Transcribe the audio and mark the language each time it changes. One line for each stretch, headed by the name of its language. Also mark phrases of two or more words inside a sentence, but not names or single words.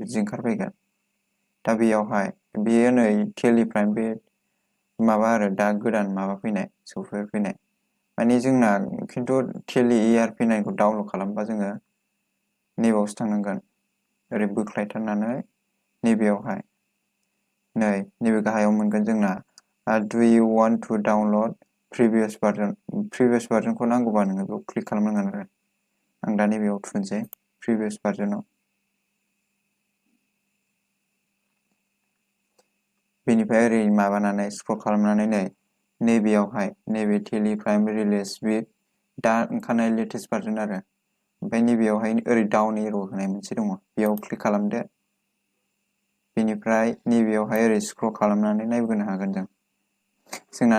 Bodo: बिदि ओंखारफैगोन दा बेयावहाय बेयो नै TallyPrime बे माबा आरो दा गोदान माबा फैनाय सफ्टवेयार फैनाय माने जोंना खिन्थु टेलि ERP9 खौ डाउनलड खालामबा जोङो नैबावसो थांनांगोन ओरै बोख्लायथारनानै नैबेयावहाय नै नैबे गाहायाव मोनगोन जोंना
English: do you want to download previous versionखौ
Bodo: नांगौबा नोङो बेयाव क्लिक खालामनांगोन आरो आं दा नैबेयाव थुनसै previous versionआव बेनिफ्राय ओरै माबानानै स्क्रल खालामनानै नै नैबेयावहाय नैबे TallyPrime रिलिज बे दा ओंखारनाय लेटेस्ट भार्जन आरो ओमफ्राय नैबेयावहाय ओरै डाउन एर' होनाय मोनसे दङ बेयाव क्लिक खालामदो बेनिफ्राय नैबेयावहाय ओरै स्क्रल खालामनानै नायबोनो हागोन जोंना